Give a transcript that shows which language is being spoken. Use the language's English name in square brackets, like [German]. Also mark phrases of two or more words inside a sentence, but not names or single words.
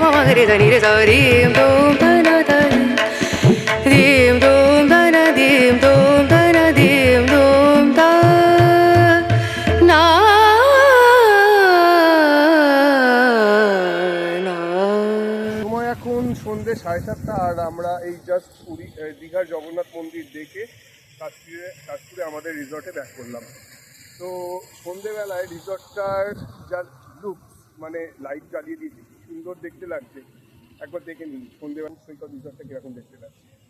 [Bangla] ri da ni re sa rim dum da na da dim dum da na dim dum da na dim dum da na na সময় এখন সন্ধ্যে 7:30 আর আমরা এই জাস্ট দীঘার জগন্নাথ মন্দির দেখে কাশপুরে আমাদের রিসর্টে ব্যাক করলাম। তো সন্ধ্যেবেলায় রিসর্টটার যা লুক, মানে লাইট জ্বালিয়ে দিয়েছি, কি সুন্দর দেখতে লাগছে, একবার দেখে নিন সন্ধ্যেবেলা সৈকত রিসর্টটা কীরকম দেখতে লাগছে।